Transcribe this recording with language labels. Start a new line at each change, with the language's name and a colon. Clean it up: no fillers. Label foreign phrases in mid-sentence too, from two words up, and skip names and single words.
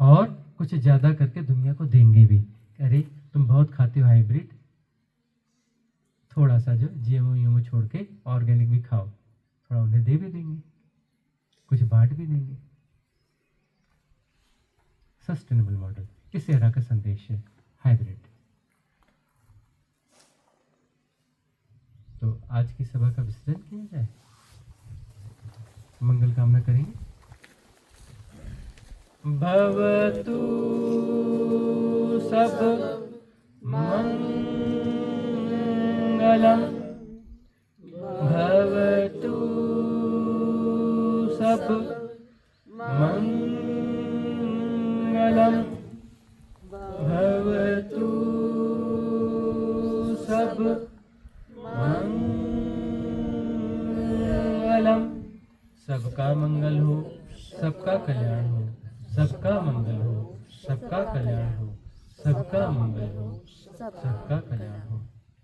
Hindi: और कुछ ज्यादा करके दुनिया को देंगे भी। अरे तुम बहुत खाते हो हाइब्रिड, थोड़ा सा जो जीएमओ छोड़ के ऑर्गेनिक भी खाओ, थोड़ा उन्हें दे भी देंगे, कुछ बांट भी देंगे।
English: sustainable model,
Hindi: इस एरा का संदेश है हाइब्रिड। तो आज की सभा का विसर्जन किया जाए, मंगल कामना करेंगे।
Pali: भवतु सब मंगलम, भवतु सब मंगलम, भवतु सब मंगलम।
Hindi: सबका मंगल हो, सबका कल्याण हो, सबका मंगल हो, सबका कल्याण हो, सबका मंगल हो, सबका कल्याण हो।